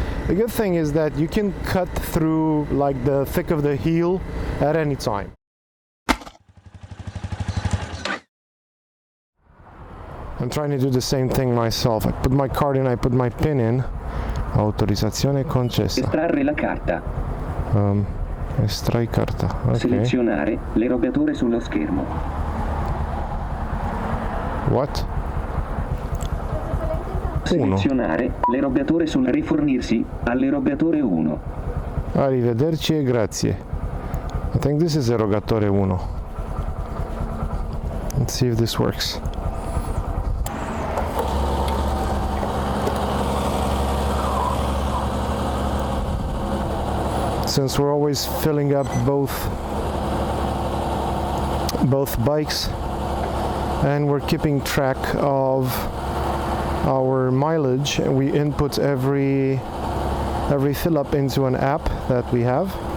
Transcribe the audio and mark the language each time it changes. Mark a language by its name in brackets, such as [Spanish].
[English] The good thing is that you can cut through like the thick of the heel at any time. I'm trying to do the same thing myself. I put my card in, I put my PIN in. [Italian] Autorizzazione concessa. Estrarre la carta. Estrai carta. Okay. Selezionare l'erogatore sullo schermo. [English] What? [Italian] Selezionare l'erogatore sul rifornirsi all'erogatore 1. Arrivederci e grazie. [English] I think this is erogatore 1. Let's see if this works. Since we're always filling up both bikes and we're keeping track of our mileage, and we input every fill up into an app that we have.